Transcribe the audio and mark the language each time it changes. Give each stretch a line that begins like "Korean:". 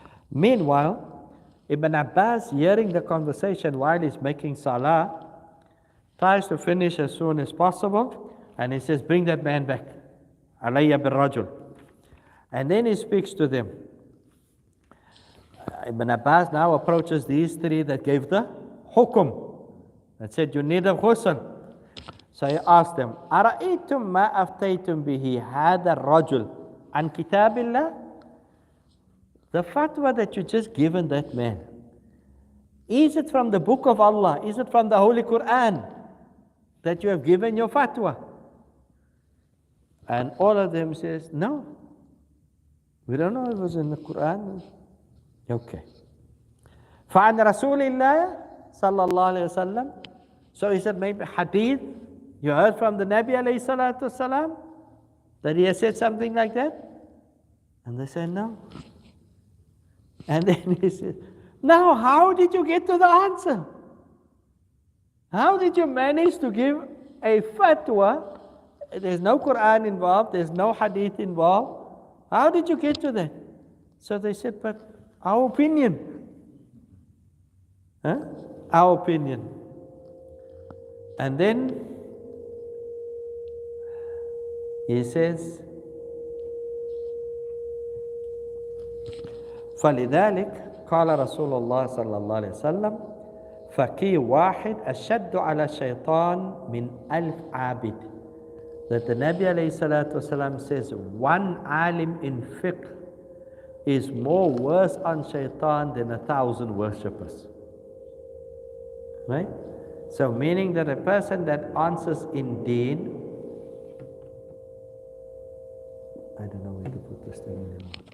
English: Meanwhile, Ibn Abbas, hearing the conversation while he's making salah, tries to finish as soon as possible, and he says, bring that man back.
Arabic: Alayya bil rajul.
English: And then he speaks to them. Ibn Abbas now approaches these three that gave the hukum, that said, you need a ghusl. So he asked them,
Arabic: أَرَأَيْتُمْ مَا أَفْتَيْتُمْ بِهِ هَذَا الرَّجُلُ عَنْ كِتَابِ اللَّهِ.
English: The fatwa that you just given that man, is it from the book of Allah? Is it from the Holy Quran that you have given your fatwa? And all of them says, no. We don't know if it was in the Quran.
Arabic: Okay. فَعَنْ رَسُولِ اللَّهِ صَلَّى اللَّهُ عَلَيْهِ وسلم.
English: So he said, maybe hadith, you heard from the Nabi alayhi salatu wasalam, that he has said something like that? And they said, no. And then he said, now how did you get to the answer? How did you manage to give a fatwa? There's no Quran involved, there's no hadith involved. How did you get to that? So they said, but our opinion. Huh? Our opinion. And then he says,
Arabic: فلذلك قال رسول الله صلى الله عليه وسلم فقيه واحد أشد على الشيطان من ألف عابد.
English: That the Nabi alayhi salatu wasalam says, one alim in fiqh is more worse on shaitan than 1,000 worshippers. Right? So meaning that a person that answers in deen, I don't know where to put this thing anymore.